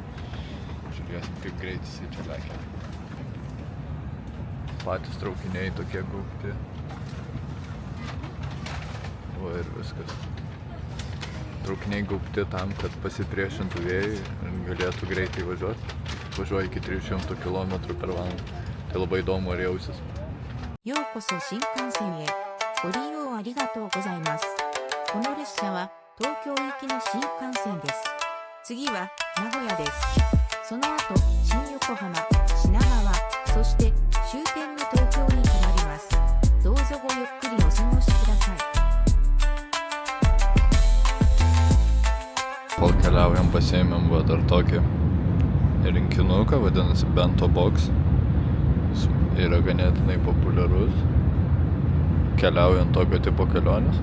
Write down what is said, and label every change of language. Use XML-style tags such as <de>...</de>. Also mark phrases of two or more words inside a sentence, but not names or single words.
<lt>Žiūrėsim, kaip greit jisai čia lekia. Patys traukiniai tokie gaubti. O ir viskas. Traukiniai gaubti tam, kad pasipriešintų vėjui ir galėtų greitai važiuoti. Važiuoja iki 300 km per valandą. Tai labai įdomu, ar jausis.</lt> <ja>ようこそ新幹線へ。ご利用ありがとうございます。この列車は東京行きの新幹線です。次は名古屋です。その後、新横浜、品川、そして終点の東京に停まります。どうぞごゆっくりお過ごしください。</ja> <lt>Kol keliaujam pasiėmėm dar tokį rinkinuką, vadinasi Bento Box. Yra ganėtinai populiarus, keliaujant tokio tipo kelionės.</lt>